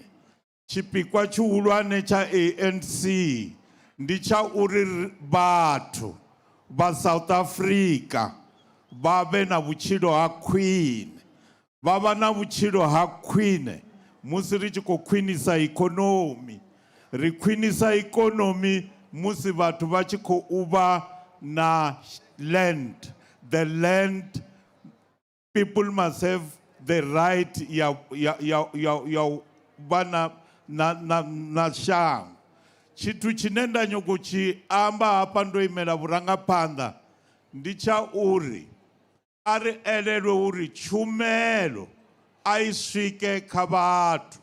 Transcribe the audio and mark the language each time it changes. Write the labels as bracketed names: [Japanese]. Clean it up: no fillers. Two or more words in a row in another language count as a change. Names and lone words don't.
[Venda] Tshipikwa tshihulwane tsha ANC ndi tsha uri vhathu vha South Africa vha vhe na vhutshilo ha khwine. Vha vha na vhutshilo ha khwine musi ri tshi khou khwinisa ikonomi. Ri khwinisa ikonomi musi vhathu vha tshi khou vha na land. [English] The land, people must have the right [Venda] ya vha na shango. Tshithu tshine nda nyago tshi amba hafha ndo imela vhurangaphanḓa ndi tsha uri a ri elelwe uri tshumelo a i swike kha vhathu.